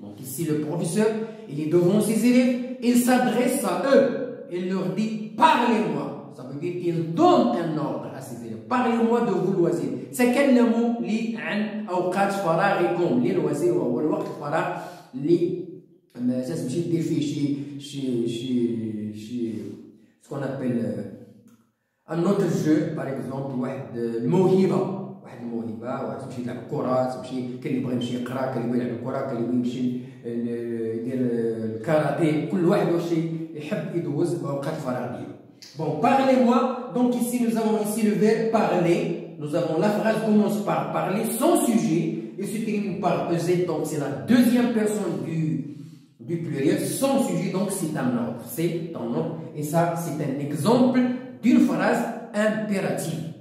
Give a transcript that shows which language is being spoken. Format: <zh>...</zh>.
<fr>Donc ici le professeur, il est devant ses élèves. Il s'adresse à eux, il leur dit parlez-moi. Ça veut dire qu'il donne un ordre à ses élèves. Parlez-moi de vos loisirs.</fr> <ar>تكلموا لي عن أوقات فراغكم. Les loisirs هو الوقت الفراغ اللي تمشي دير فيه شي</ar> <fr>ce qu'on appelle un autre jeu par exemple</fr> <ar>واحد الموهبة. واحد تمشي تلعب كرة، تمشي كاين اللي يبغي يمشي يقرا، كاين اللي يبغي يلعب كرة، كاين اللي يبغي يمشي يدير الكاراتيه. كل واحد واش يحب يدوز اوقات الفراغ ديالو.</ar> <fr>Bon, parlez-moi. Donc ici nous avons ici le verbe parler. Nous avons la phrase commence par parler sans sujet et se termine par EZ. Donc c'est la deuxième personne du pluriel sans sujet. Donc c'est un ordre. C'est un ordre. Et ça c'est un exemple d'une phrase impérative.</fr>